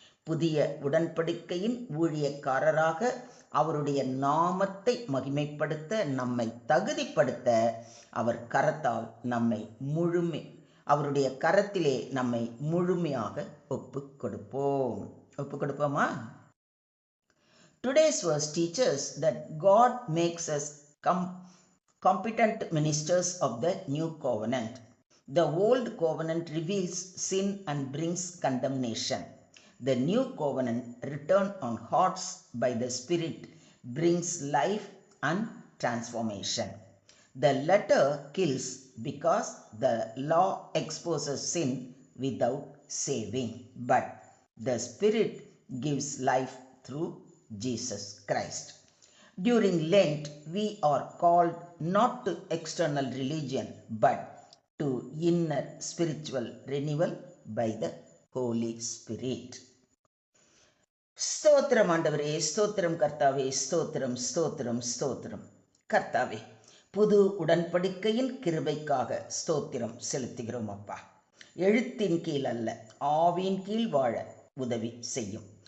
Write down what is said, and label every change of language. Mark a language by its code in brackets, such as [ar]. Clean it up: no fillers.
[ta] புதிய உடன்படிக்கையின் ஊழியக்காரராக அவருடைய நாமத்தை மகிமைப்படுத்த நம்மை தகுதிப்படுத்த அவர் கரத்தால் நம்மை அவருடைய கரத்திலே நம்மை முழுமையாக ஒப்புக் கொடுப்போமா? [en] Today's verse teaches that God makes us competent ministers of the new covenant. The old covenant reveals sin and brings condemnation. The new covenant, written on hearts by the Spirit, brings life and transformation. The letter kills because the law exposes sin without saving, but the Spirit gives life through Jesus Christ. During Lent, we are called not to external religion, but to inner spiritual renewal by the Holy Spirit. [ta] ஸ்தோத்திரம் ஆண்டவரே, ஸ்தோத்திரம் கர்த்தாவே, ஸ்தோத்திரம் ஸ்தோத்திரம் ஸ்தோத்திரம் கர்த்தாவே. புது உடன்படிக்கையின் கிருபைக்காக ஸ்தோத்திரம் செலுத்துகிறோம் அப்பா. எழுத்தின் கீழ் அல்ல, ஆவியின் கீழ் வாழ உதவி செய்யும்.